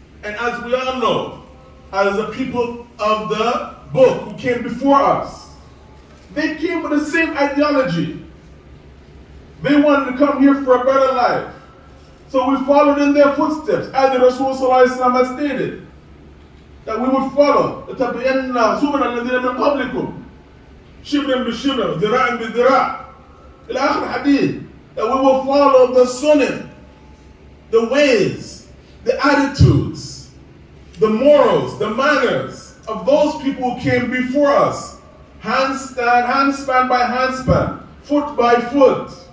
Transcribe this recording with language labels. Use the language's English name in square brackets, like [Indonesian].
[English] And as we all know, as the people of the book who came before us, they came with the same ideology. They wanted to come here for a better life. So we followed in their footsteps, as the Rasul Sallallahu Alaihi Wasallam has stated, that we would follow. [Arabic] لَتَبِعَنَّ سُبُلَ الَّذِينَ مِنْ قَبْلِكُمْ شِبْرًا بِشِبْرًا ذِرَاعًا بِذِرَاعٍ إلى آخر الحديث. [English] That we will follow the sunnah, the ways, the attitudes, the morals, the manners of those people who came before us. Handspan by handspan, foot by foot.